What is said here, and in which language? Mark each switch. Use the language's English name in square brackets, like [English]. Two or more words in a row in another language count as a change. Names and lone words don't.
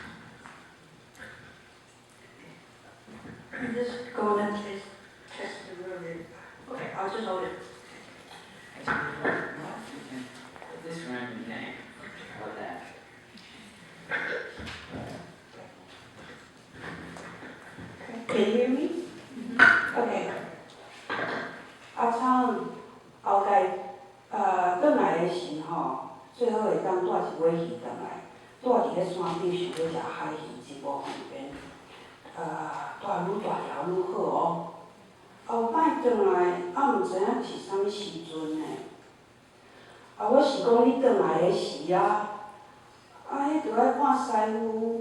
[English] I'm just going to test the room. Okay, I'll just hold it. This random thing. How about that? Can you hear me? [Min Nan Chinese] Okay. 阿昌后盖转来的时候，最好会当带一尾鱼转来，带伫咧山顶想要食海鱼，真无方便。带愈大条愈好哦。后摆转来，毋知影是啥物时阵呢？我是讲你转来的时啊，迄着爱看师傅。